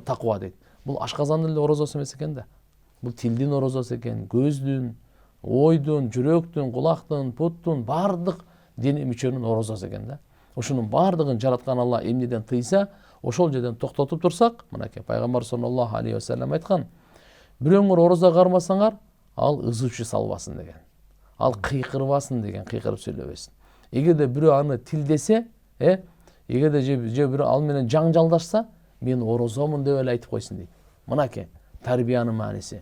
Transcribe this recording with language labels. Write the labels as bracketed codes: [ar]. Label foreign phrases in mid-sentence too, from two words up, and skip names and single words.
[ky] Таква дейт. Бул ашказандын эле орозосу эмес экен да. Бул тилдин орозосу экен, көздүн, ойдун, жүрөктүн, кулактын, буттун бардык дене мүчөнүн орозосу экен да. Ошонун бардыгын жараткан Алла эмнеден тыйса, ошол жерден токтотуп турсак, мынакей пайгамбар [ar] صلى الله عليه وسلم [ky] айткан, бирөөңөр орозо кармасаңар, ал ызычы салбасын деген. Ал кыйкырбасын деген, кыйкырып сүйлөбөсүн. Эгерде бирөө аны тилдесе, эгерде же бирөө ал менен жаңжалдашса, мен орозомун деп эле айтып койсун дейт. Мынакей тарбиянын мааниси.